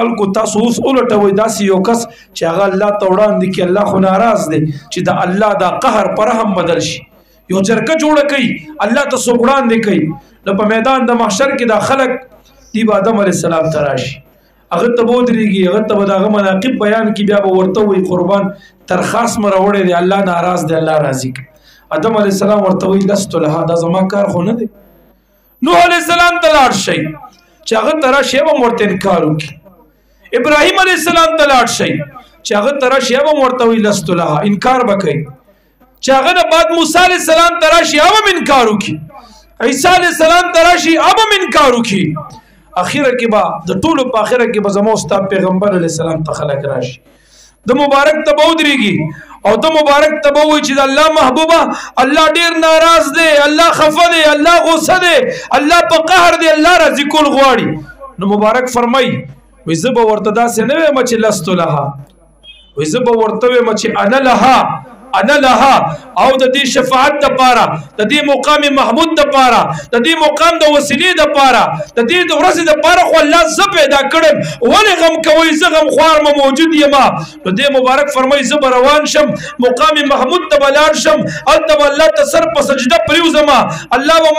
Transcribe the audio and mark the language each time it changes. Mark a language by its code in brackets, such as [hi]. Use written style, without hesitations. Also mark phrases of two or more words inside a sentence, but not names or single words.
[ps] خلکو تاسو اوس ولټوئ داسې یو کس چې هغه الله ته وړاندې کې الله خو ناراض دی چې د الله دا قهر پر رحم بدل شي یو جرګه جوړه کوي الله ته څوک وړاندې کوي نو په میدان د محشر کې دا خلک دی به آدم علیه السلام ته راشي هغه ته به ودرېږي هغه ته به د هغه مناقب بیان کړي بیا به ورته وایي قربان ترخاص مې راوړی دی الله ناراض دی الله راضي کړي آدم علیه السلام ورته وایي [ar] لست لها [ps] دا زما کار خو نه دی نوح علیه السلام ته لاړ شئ چې هغه ته راشي به م ورته انکار وکړي ابراهیم علیه السلام ته لاړ شئ چې هغه ته راشي به م ورته وایي [ar] لست لها [ps] انکار به کوي چې هغه نه بعد موسی علیه السلام ته راشي هغه هم انکار وکړي عیسی علیه السلام ته راشي هغه هم انکار وکړي اخره کې به د ټولو په اخره کې به زما ستا پیغمبر علیه السلام ته خلک راشي د مبارک ته به ودرېږي او د مبارک ته به وایي چې د الله محبوبه الله ډېر ناراض دی الله خفه دی الله غصه دی الله په قهر دی الله راضي کول غواړي نو مبارک فرمایي وایي زه به ورته داسې نه وایم چې [ar] لستو لها [ps] وایي زه به ورته وایم چې [ar] انا لها انا لها [ps] او د دې شفاعت دپاره د دې مقام محمود دپاره د دې مقام د وسیلې دپاره د دې د ورځې دپاره خو الله زه پیدا کړم ولې غم کوئ زه غم خوار م موجود یما نو دې مبارک فرمایي زه به روان شم مقام محمود ته به لاړ شم هلته به الله ته سر په سجده پرېوځمه الله به